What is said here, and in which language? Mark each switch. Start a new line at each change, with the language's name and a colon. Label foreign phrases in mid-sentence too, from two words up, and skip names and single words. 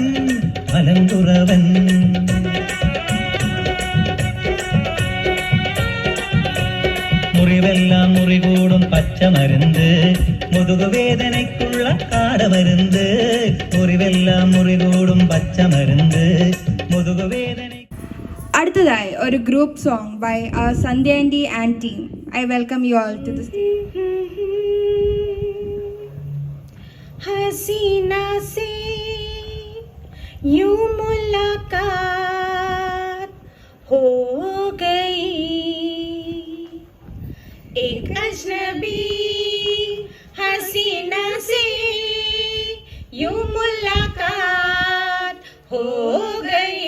Malayalam: മലങ്കുറവൻ മുറിവെല്ലാം മുറികൂടും പച്ചമരുന്ന് മുതുകുവേദനയ്ക്കുള്ള കാടമരുന്ന്. മുറിവെല്ലാം മുറികൂടും പച്ചമരുന്ന് മുതുകുവേദന. അടുത്തതായി ഒരു
English: group song by Sandhya aunty and team. I welcome you all to this.
Hindi: हसीना से यूं मुलाकात हो गई, एक अजनबी हसीना से यूं मुलाकात हो गई.